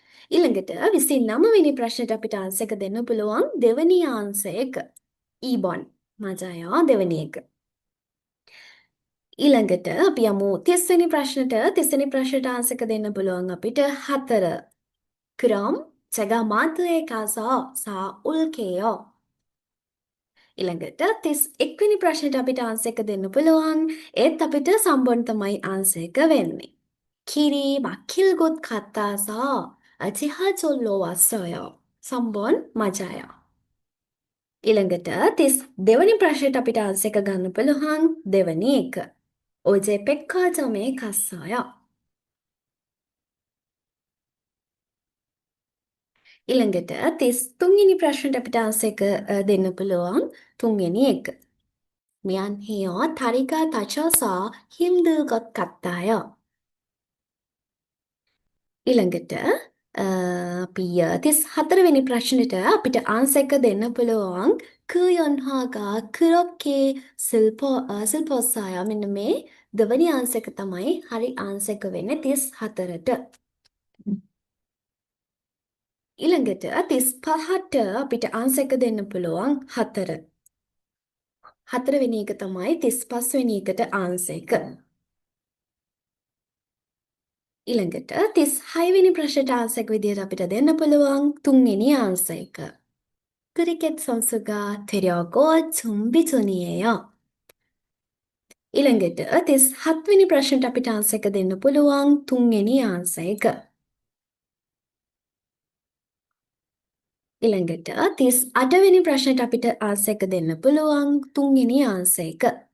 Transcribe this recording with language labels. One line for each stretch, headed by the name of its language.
Sinhala: ඊළඟට 29 වෙනි ප්‍රශ්නෙට අපිට ආන්සර් එක දෙන්න පුළුවන් දෙවෙනි ආන්සර් එක. ඊබොන් මජායා දෙවෙනි එක. ඊළඟට අපි යමු 30 වෙනි ප්‍රශ්නට 30 වෙනි ප්‍රශ්නට ආන්සර් එක දෙන්න පුළුවන් අපිට 4.
Korean: 그럼 제가 마트에 가서 사올게요.
Sinhala: ඊළඟට 31 වෙනි ප්‍රශ්නට අපිට ආන්සර් එක දෙන්න පුළුවන්. ඒත් අපිට සම්බොන් තමයි ආන්සර් එක වෙන්නේ.
Korean: 길이 막힐 곳 같아서 지하철로 왔어요.
Sinhala: සම්බොන්
Korean: 맞아요.
Sinhala: ඊළඟට 32 වෙනි ප්‍රශ්නෙට අපිට ආන්සර් එක ගන්න පුළුවන් දෙවෙනි එක.
Korean: 어제 백화점에 갔어요.
Sinhala: ඊළඟට 33 වෙනි ප්‍රශ්නට අපිට ආන්සර් එක දෙන්න පුළුවන්. 3 වෙනි එක.
Korean: 미안해요. 다리가 다쳐서 힘들 것 같아요.
Sinhala: ඊළඟට අපි 34 වෙනි ප්‍රශ්නෙට අපිට ආන්සර් එක දෙන්න පුළුවන්.
Korean: 그 연화가 그렇게 슬펐어요.
Sinhala: මෙන්න මේ දෙවැනි ආන්සර් එක තමයි හරි ආන්සර් එක වෙන්නේ 34ට. ඊළඟට 35ට අපිට ආන්සර් එක දෙන්න පුළුවන් 4. 4 වෙනි එක තමයි 35 වෙනි එකට ආන්සර් එක. ඊළඟට 36 වෙනි ප්‍රශ්නට ආන්සර් එක විදිහට අපිට දෙන්න පුළුවන් 3 වෙනි ආන්සර් එක.
Korean: 크리켓 선수가 되려고 준비 중이에요.
Sinhala: ඊළඟට 37 වෙනි ප්‍රශ්නට අපිට ආන්සර් එක දෙන්න පුළුවන් 3 වෙනි ආන්සර් එක. ඊළඟට 38 වෙනි ප්‍රශ්නට අපිට ආන්සර් එක දෙන්න පුළුවන් 3 වෙනි ආන්සර් එක.